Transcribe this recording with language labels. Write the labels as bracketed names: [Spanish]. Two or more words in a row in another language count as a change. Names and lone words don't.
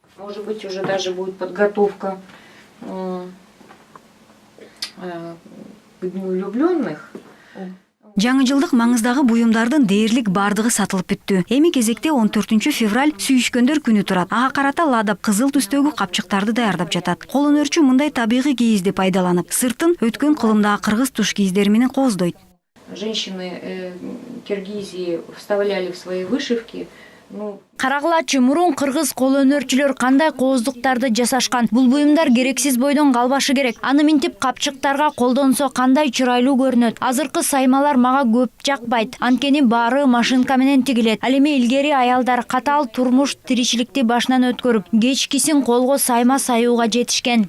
[Russian] Может быть, уже даже будет подготовка к Дню влюбленных. [Kyrgyz] Жаңы жылдык маңыздагы буюмдардын дээрлик бардыгы сатылып бүттү. Эми кезекте 14 февраль сүйүшкөндөр күнү турат. Ага карата Лада кызыл түстөгү капчыктарды даярдап жатат. Колөнөрчү мындай табигый кийизди пайдаланып, сыртын өткөн кылымдагы кыргыз туш кийиздери менен кооздойт. [Russian] Женщины Киргизии вставляли в свои вышивки. [Kyrgyz] Карагылачы, мурун кыргыз колөнөрчүлөр кандай кооздуктарды жасашкан? Бул буюмдар керексиз бойдон калбашы керек. Аны минтип капчыктарга колдонсо кандай чырайлуу көрүнөт. Азыркы саймалар мага көп жакпайт. Анткени баары машинка менен тигилет. Ал эми илгери аялдар катаал турмуш тиричиликти башынан өткөрүп, кечкисин колго сайма саюуга жетишкен.